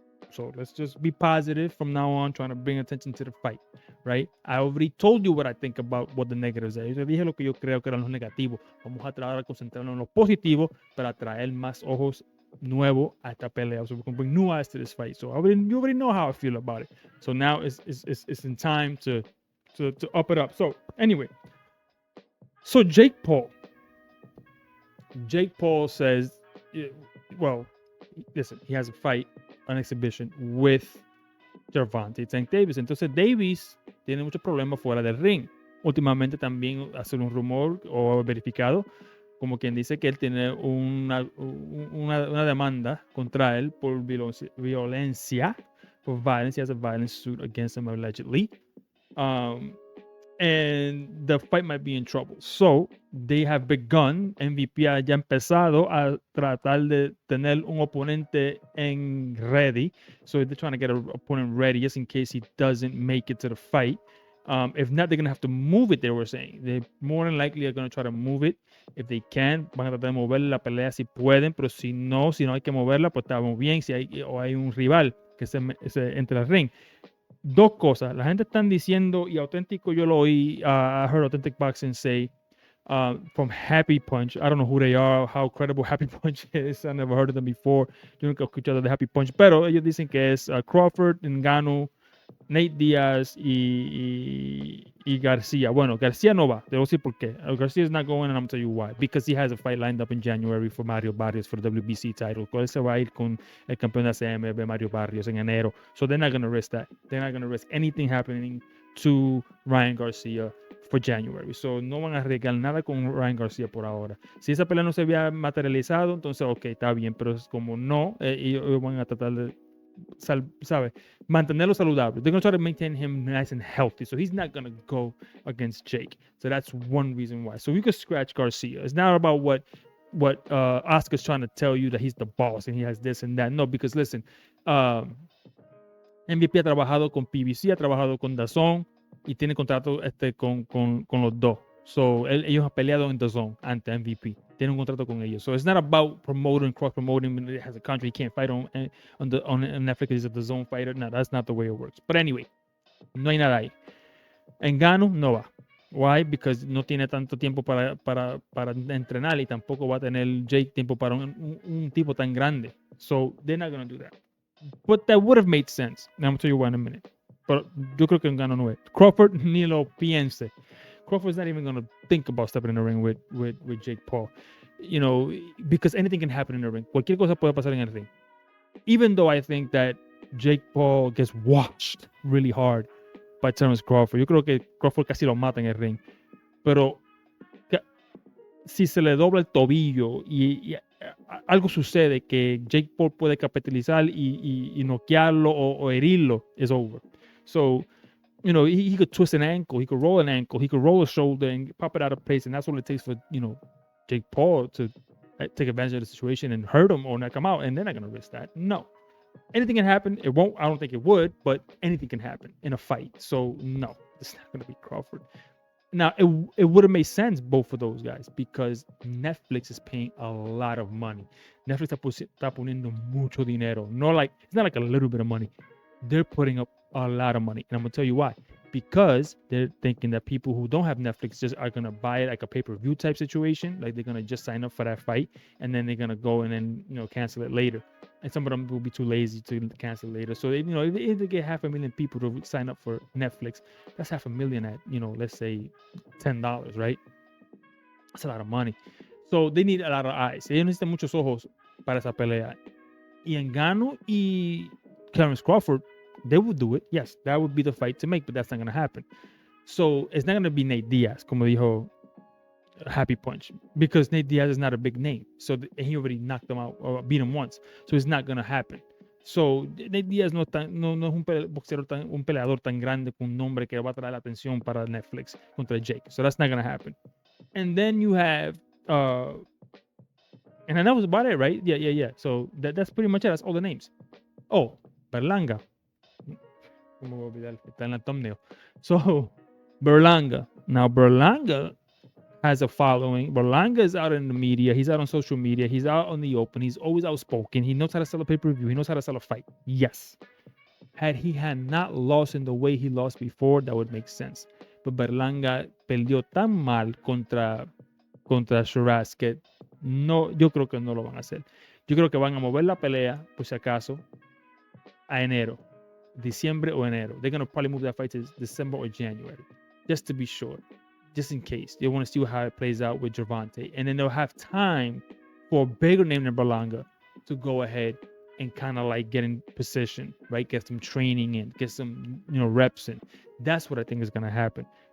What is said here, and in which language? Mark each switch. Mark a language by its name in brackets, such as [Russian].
[English] So let's just be positive from now on, trying to bring attention to the fight, right? I already told you what I think about what the negatives are. [Spanish] Yo dije lo que yo creo que eran los negativos. Vamos a tratar de concentrarnos en los positivos para traer más ojos nuevos a esta pelea. [English] So we can bring new eyes to this fight. So you already know how I feel about it. So now it's in time to up it up. So anyway, so Jake Paul says, well, listen, he has a fight, an exhibition with Gervonta Tank Davis. [Spanish] Entonces Davis tiene muchos problemas fuera del ring. Últimamente también hace un rumor o verificado, como quien dice que él tiene una demanda contra él por violencia, por violence. [English] He has a violence suit against him allegedly. And the fight might be in trouble. So they have begun, MVP [Spanish] ha ya empezado a tratar de tener un oponente en [English] ready. So they're trying to get an opponent ready just in case he doesn't make it to the fight. If not, they're going to have to move it, they were saying. They more than likely are going to try to move it. If they can, [Spanish] van a tratar de mover la pelea si pueden, pero si no hay que moverla, pues estamos bien. Si hay un rival que se entre al ring. Dos cosas. La gente están diciendo, y auténtico yo lo oí, [English] I heard Authentic Boxing say from Happy Punch. I don't know who they are, how credible Happy Punch is. I never heard of them before. [Spanish] Yo nunca he escuchado de Happy Punch, pero ellos dicen que es Crawford, Ngannou, Nate Diaz y Garcia. Bueno, Garcia no va. Te voy a decir por qué. [English] Garcia is not going, and I'm going to tell you why. Because he has a fight lined up in January for Mario Barrios for the WBC title. [Spanish] Él se va a ir con el campeón de ACMB, Mario Barrios, en enero. [English] So they're not going to risk that. They're not going to risk anything happening to Ryan Garcia for January. [Spanish] So no van a arriesgar nada con Ryan Garcia por ahora. Si esa pelea no se había materializado, entonces ok, está bien. Pero es como no, ellos van a tratar de ¿sabe? Mantenerlo saludable. [English] They're going to try to maintain him nice and healthy. So he's not going to go against Jake. So that's one reason why. So we could scratch Garcia. It's not about what Oscar's trying to tell you that he's the boss and he has this and that. No, because listen, [Spanish] MVP ha trabajado con PBC, ha trabajado con DAZN y tiene contrato con los dos. So, ellos han peleado en The Zone ante MVP. Tienen un contrato con ellos. [English] So, it's not about promoting, cross-promoting. When it has a contract, he can't fight on Netflix. He's a The Zone fighter. No, that's not the way it works. But anyway, [Spanish] no hay nada ahí. Ngannou no va. Why? Because no tiene tanto tiempo para entrenar y tampoco va a tener Jake tiempo para un tipo tan grande. [English] So, they're not going to do that. But that would have made sense. And I'm going to tell you why in a minute. [Spanish] Pero yo creo que Ngannou no es. Crawford ni lo piense. [English] Crawford's not even going to think about stepping in the ring with Jake Paul. You know, because anything can happen in the ring. [Spanish] Cualquier cosa puede pasar en el ring. [English] Even though I think that Jake Paul gets washed really hard by Terence Crawford. [Spanish] Yo creo que Crawford casi lo mata en el ring. Pero si se le dobla el tobillo y algo sucede que Jake Paul puede capitalizar y noquearlo o herirlo, [English] it's over. So, you know, he could twist an ankle, he could roll an ankle, he could roll a shoulder and pop it out of place. And that's what it takes for, you know, Jake Paul to take advantage of the situation and hurt him or knock him out. And they're not going to risk that. No. Anything can happen. It won't. I don't think it would, but anything can happen in a fight. So, no, it's not going to be Crawford. Now, it would have made sense, both of those guys, because Netflix is paying a lot of money. [Spanish] Netflix está poniendo mucho dinero. [English] It's not like a little bit of money. They're putting up a lot of money. And I'm going to tell you why. Because they're thinking that people who don't have Netflix just are going to buy it like a pay-per-view type situation. Like they're going to just sign up for that fight. And then they're going to go and then, you know, cancel it later. And some of them will be too lazy to cancel later. So, you know, if they get 500,000 people to sign up for Netflix, that's 500,000 at, you know, let's say $10, right? That's a lot of money. So they need a lot of eyes. [Spanish] Ellos necesitan muchos ojos para esa pelea. [English] Y Ngannou y Terence Crawford, they would do it. Yes, that would be the fight to make, but that's not going to happen. So it's not going to be Nate Diaz, [Spanish] como dijo Happy Punch, [English] because Nate Diaz is not a big name. So he already knocked him out or beat him once. So it's not going to happen. [Spanish] So Nate Diaz no es un peleador tan grande con un nombre que va a traer la atención para Netflix contra Jake. [English] So that's not going to happen. And then you have, and that was about it, right? Yeah. So that's pretty much it. That's all the names. Oh, Berlanga. [Spanish] ¿Cómo voy a olvidar? Está en la thumbnail. [English] So, Berlanga. Now, Berlanga has a following. Berlanga is out in the media. He's out on social media. He's out on the open. He's always outspoken. He knows how to sell a pay-per-view. He knows how to sell a fight. Yes. Had he not lost in the way he lost before, that would make sense. [Spanish] But Berlanga perdió tan mal contra Shiraz que no, yo creo que no lo van a hacer. Yo creo que van a mover la pelea, por si acaso, a enero. Diciembre or enero. [English] They're going to probably move that fight to December or January, just to be sure, just in case. They want to see how it plays out with Gervonta. And then they'll have time for a bigger name than Berlanga to go ahead and kind of like get in position, right? Get some training in, get some, you know, reps in. That's what I think is going to happen.